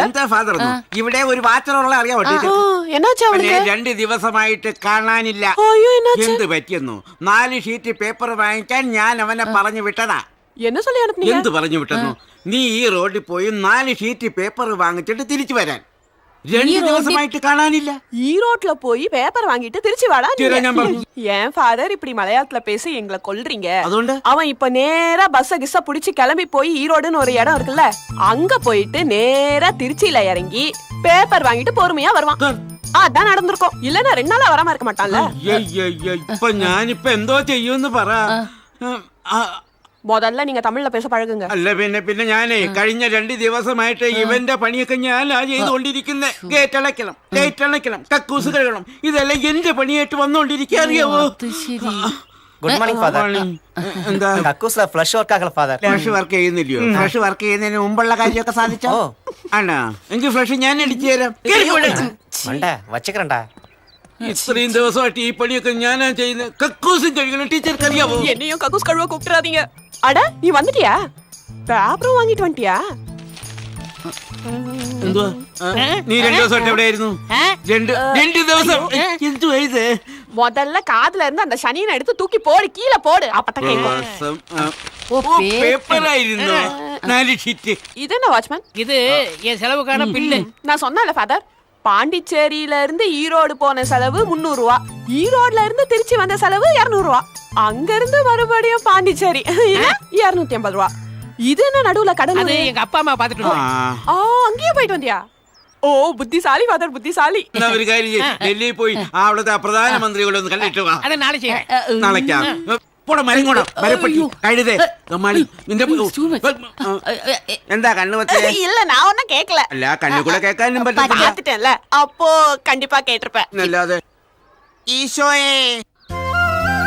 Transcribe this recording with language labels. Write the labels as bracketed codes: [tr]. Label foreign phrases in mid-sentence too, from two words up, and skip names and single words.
[ml] എന്താ ഫാദർ? ഇവിടെ ഒരു വാച്ചറുള്ള അറിയാവോ? 2 ദിവസമായിട്ട് കാണാനില്ല. എന്ത് പറ്റിയെന്നു? 4 ഷീറ്റ് പേപ്പർ വാങ്ങിക്കാൻ ഞാൻ അവനെ പറഞ്ഞു വിട്ടതാ. എന്ത് പറഞ്ഞു വിട്ടെന്നു? നീ ഈ റോഡിൽ പോയി 4 ഷീറ്റ് പേപ്പർ വാങ്ങിച്ചിട്ട് തിരിച്ചു വരാൻ. 2 ദിവസமாயிட்டு കാണാനില്ല. [ta] ஈரோட்ல போய் பேப்பர் வாங்கிட்டு திருச்சி வாடா. ஏன் ஃபாதர் இப்படி மலையாளத்துல பேசி எங்களை கொல்றீங்க? அவன் இப்ப நேரா பஸ்ஸ கிஸ்ஸ புடிச்சு கிளம்பி போய் ஈரோடுன்னு ஒரு இடம் இருக்குல்ல, அங்க போயிட்டு நேரா திருச்சியில இறங்கி பேப்பர் வாங்கிட்டு பொறுமையா வருவான். அதான் நடந்திருக்கும். இல்லன்னா 2 நாளா வராம இருக்க மாட்டான்ல. [ml] இப்ப ഞാനിപ്പ എന്തോ ചെയ്യുമെന്ന് പറ. [ta] முதல்ல நீங்க தமிழ்ல பேச பழகுங்க. [ml] അല്ല പിന്നെ ഞാനേ കഴിഞ്ഞ 2 ദിവസമായിട്ട് ഇവന്റെ പണിയൊക്കെ ഞാനാ ചെയ്തുകൊണ്ടിരിക്കുന്നത്. ഗേറ്റ് അടയ്ക്കണം, കക്കൂസ് കഴുകണം, ഇതെല്ലാം എന്റെ പണിയായിട്ട് വന്നോണ്ടിരിക്കുക. അറിയാവോ? [en] Good morning Father. [ml] എന്താ കക്കൂസിലെ [en] flush work [ml] ആക്കല ഫാദർ? [en] flush work [ml] ചെയ്യുന്നില്ലയോ? [en] flush work [ml] ചെയ്യുന്നതിന് മുമ്പുള്ള കാര്യമൊക്കെ സാധിച്ചോ? ആണോ? എങ്കിൽ ഫ്ലഷ് ഞാൻ അടിച്ചു തരാം. വച്ചേക്കണ്ടാ. ഇത്രയും ദിവസമായിട്ട് ഈ പണിയൊക്കെ ഞാനാ ചെയ്യുന്നത്. കക്കൂസും കഴുകണം. ടീച്ചർക്ക് അറിയാവോ? [ta] என்னையும் கக்கூஸ் கழுவ கூப்பிட்டுறாதீங்க. அட நீ வந்துட்டியா? பேப்பரும் வாங்கிட்டு வந்துட்டியா? [ml] എന്തുവാ? നീ 2 ദിവസമായിട്ട് എവിടെയായിരുന്നു? 2 ദിവസം. എന്തുവാ ഇത്? [ta] முதல்ல காதுல இருந்து அந்த சனியனை எடுத்து தூக்கி போடு, கீழே போடு. அப்பதான் கேட்கும். [ml] പേപ്പറായിരുന്നു 4 ஷீட். [ta] இது என்ன வாட்ச்மேன்? இது என் செலவுக்கான பில்லு. நான் சொன்னேன்ல ஃபாதர், பாண்டிச்சேரியில இருந்து ஈரோடு போன செலவு 300 ரூபா, ஈரோட்ல இருந்து திருச்சி வந்த செலவு 200 ரூபா, அங்க இருந்து மறுபடியும் பாண்டிச்சேரி 250 ரூபா. இது என்ன நடுவுல கடல்? அது எங்க அப்பா அம்மா பாத்துட்டு அங்கேயே போயிட்டு வந்தியா? [ml] ഓ ബുദ്ധിശാലി ഫാദർ, ബുദ്ധിശാലി. ഒരു കാര്യം, ഡൽഹിയിൽ പോയി അവിടുത്തെ പ്രധാനമന്ത്രികളെ ഒന്ന് കണ്ടിട്ട് വാ. അത് നാളെ ചെയ്യാം. നാളേക്കാ? എന്താ കണ്ണു വച്ചേ? [ta] இல்ல நான் ஒன்னும் கேட்கல. [ml] അല്ല കണ്ണു കൂടെ കേൾക്കാനും പറ്റില്ല. [ta] பார்த்துட்டேன்ல, அப்போ கண்டிப்பா கேட்டிருப்பேன். [ml] അല്ലാതെ ഈശോയെ